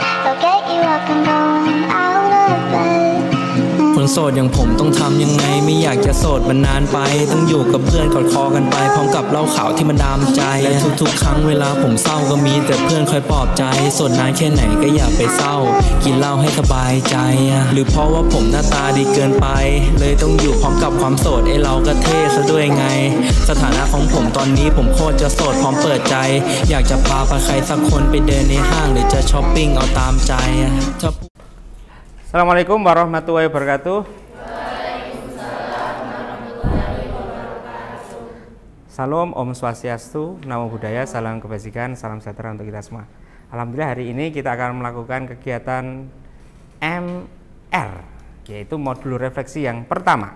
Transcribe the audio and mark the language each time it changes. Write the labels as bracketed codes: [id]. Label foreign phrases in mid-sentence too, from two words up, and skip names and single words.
[en] I'll get you up and going out of bed. [th] คนโสดอย่างผมต้องทำยังไงไม่อยากจะโสดมันนานไปต้องอยู่กับเพื่อนกอดคอกันไปพร้อมกับเหล้าขาวที่มันดามใจและทุกๆครั้งเวลาผมเศร้าก็มีแต่เพื่อนคอยปลอบใจโสดนานแค่ไหนก็อย่าไปเศร้ากินเหล้าให้สบายใจหรือเพราะว่าผมหน้าตาดีเกินไปเลยต้องอยู่พร้อมกับความโสดไอ้เราก็เท่ซะด้วยไงสถานะของผมตอนนี้ผมโคตรจะโสดพร้อมเปิดใจอยากจะพาไปใครสักคนไปเดินในห้างหรือจะช้อปปิ้งเอาตามใจ [ar] السلام عليكم ورحمة الله وبركاته. [id] Salam, [ban] Om Swastiastu, [pi] Namo Buddhaya, [id] salam kebajikan, salam sejahtera untuk kita semua. Alhamdulillah hari ini kita akan melakukan kegiatan MR, yaitu modul refleksi yang pertama.